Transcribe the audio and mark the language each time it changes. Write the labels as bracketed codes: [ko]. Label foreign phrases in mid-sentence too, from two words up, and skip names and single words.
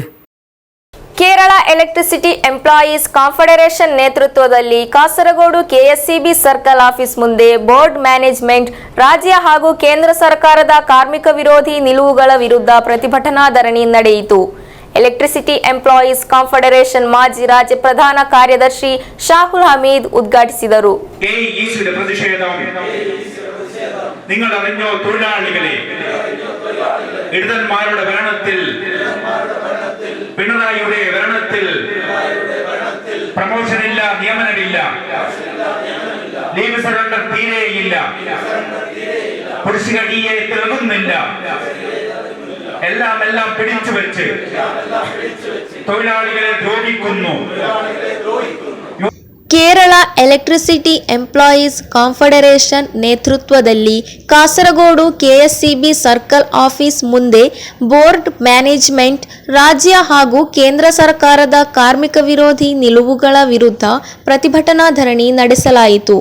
[kn] ಕೇರಳ ಎಲೆಕ್ಟ್ರಿಸಿಟಿ ಎಂಪ್ಲಾಯೀಸ್ ಕಾನ್ಫೆಡರೇಷನ್ ನೇತೃತ್ವದಲ್ಲಿ ಕಾಸರಗೋಡು ಕೆಎಸ್ಸಿಬಿ [en] circle office [kn] ಮುಂದೆ [en] board management [kn] ರಾಜ್ಯ ಹಾಗೂ ಕೇಂದ್ರ ಸರ್ಕಾರದ ಕಾರ್ಮಿಕ ವಿರೋಧಿ ನಿಲುವುಗಳ ವಿರುದ್ಧ ಪ್ರತಿಭಟನಾ ಧರಣಿ ನಡೆಯಿತು. ಎಲೆಕ್ಟ್ರಿಸಿಟಿ ಎಂಪ್ಲಾಯೀಸ್ ಕಾನ್ಫೆಡರೇಷನ್ ಮಾಜಿ ರಾಜ್ಯ ಪ್ರಧಾನ ಕಾರ್ಯದರ್ಶಿ ഷാഹുൽ ഹമീദ് ഉദ്ഘാടിಸಿದರು. [ml] നിങ്ങൾ അറിഞ്ഞോ തൊഴിലാളികളെ, ഇടതന്മാരുടെ ഭരണത്തിൽ, പിണറായിയുടെ ഭരണത്തിൽ പ്രമോഷൻ ഇല്ല, നിയമനമില്ല, [en] leave surrender [ml] തീരെയില്ല, കുടിശ്ശിക DA തിളങ്ങുന്നില്ല, എല്ലാം പിടിച്ചു വെച്ച് തൊഴിലാളികളെ ദ്രോഹിക്കുന്നു. [kn] ಕೇರಳ ಎಲೆಕ್ಟ್ರಿಸಿಟಿ ಎಂಪ್ಲಾಯೀಸ್ ಕಾನ್ಫೆಡರೇಷನ್ ನೇತೃತ್ವದಲ್ಲಿ ಕಾಸರಗೋಡು ಕೆಎಸ್ಸಿಬಿ [en] circle office [kn] ಮುಂದೆ [en] board management [kn] ರಾಜ್ಯ ಹಾಗೂ ಕೇಂದ್ರ ಸರ್ಕಾರದ ಕಾರ್ಮಿಕ ವಿರೋಧಿ ನಿಲುವುಗಳ ವಿರುದ್ಧ ಪ್ರತಿಭಟನಾ ಧರಣಿ ನಡೆಸಲಾಯಿತು.